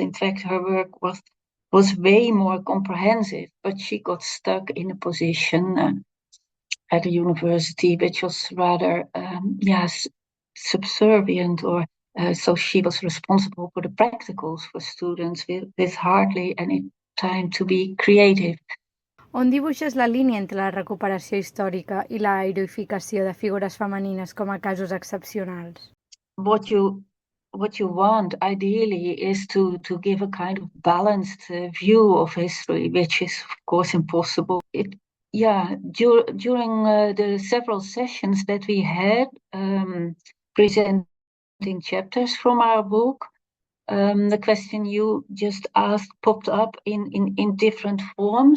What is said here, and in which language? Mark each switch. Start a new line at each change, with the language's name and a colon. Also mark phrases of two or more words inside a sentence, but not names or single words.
English: In fact, her work was way more comprehensive, but she got stuck in a position at a university which was rather subservient, or so she was responsible for the practicals for students with hardly any time to be creative.
Catalan: On dibuixes la línia entre la recuperació històrica i la heroificació de figures femenines com a casos excepcionals?
English: What you want ideally is to give a kind of balanced view of history, which is of course impossible. During the several sessions that we had presenting chapters from our book, the question you just asked popped up in different forms.